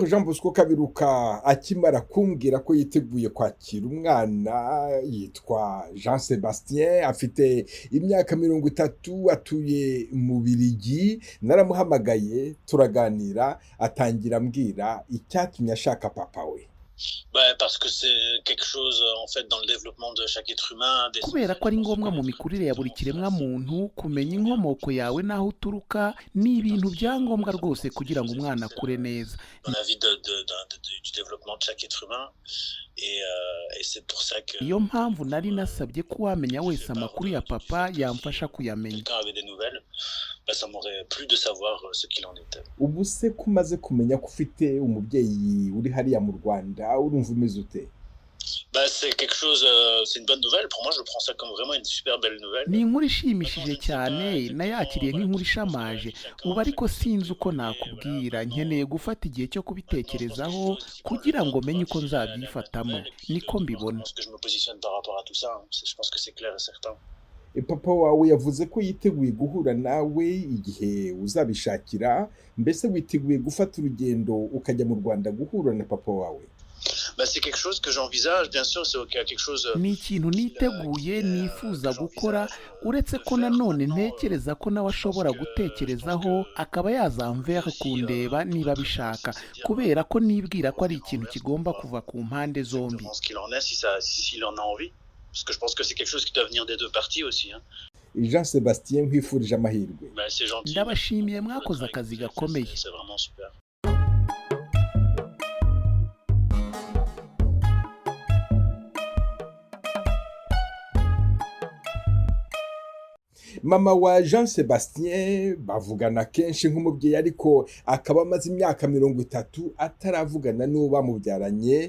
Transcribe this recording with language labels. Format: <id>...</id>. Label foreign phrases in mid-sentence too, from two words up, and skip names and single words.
<rw>Jean Bosco Kaberuka akimara kumbwira ko yiteguye kwakira umwana, yitwa Jean Sebastien, afite imyaka 30, atuye mu Bubiligi. Naramuhamagaye turaganira, atangira ambwira icyatumye ashaka papa we.</rw> <fr>Parce que c'est quelque chose en fait dans le développement de chaque être humain.</fr> <rw>Kubera ko ari ngombwa mu mikurire ya buri kiremwa muntu kumenya inkomoko yawe n'aho uturuka, ni ibintu bya ngombwa rwose kugira ngo umwana akure neza.</rw> <fr>La vie du développement de chaque être humain et c'est pour ça que</fr> <rw>iyo mpamvu nari nasabye ko wamenya wese amakuru ya papa yamfasha kuyamenya.</rw> <fr>Quand avait des nouvelles, ça m'aurait plu de savoir ce qu'il en était.</fr> <rw>Ubu se kumaze kumenya ko ufite umubyeyi uri hariya mu Rwanda, urumva umeze ute?</rw> <fr>C'est quelque chose, c'est une bonne nouvelle. Pour moi, je prends ça comme vraiment une super belle nouvelle.</fr> <rw>Ni inkuru ishimishije cyane, nayakiriye nk'inkuru ishamaje. Ubu ariko sinzi uko nakubwira, nkeneye gufata igihe cyo kubitekerezaho kugira ngo menye uko nzabyifatamo. Niko mbibona.</rw> <fr>Je me positionne par rapport à tout ça. Je pense que c'est clair et certain.</fr> <rw>Papa wawe yavuze ko yiteguye guhura nawe igihe uzabishakira. Mbese witeguye gufata urugendo ukajya mu Rwanda guhura na papa wawe?</rw> <fr>C'est quelque chose que j'envisage, bien sûr, c'est quelque chose.</fr> <rw>Ni ikintu niteguye, nifuza gukora, uretse ko nanone ntekereza ko nawe ashobora gutekerezaho akaba yazamvera kundeba niba bishaka, kubera ko nibwira ko ari ikintu kigomba kuva ku mpande zombi.</rw> <fr>S'il en a envie, parce que je pense que c'est quelque chose qui doit venir des deux parties aussi.</fr> <rw>Jean Sebastien, nkwifurije amahirwe.</rw> <fr>C'est gentil.</fr> <rw>Ndabashimiye, mwakoze akazi gakomeye.</rw> <fr>C'est vraiment super.</fr> <rw>Mama wa Jean Sebastien bavugana kenshi nk'umubyeyi, ariko akaba amaze imyaka 30 ataravugana n'uwo bamubyaranye.</rw>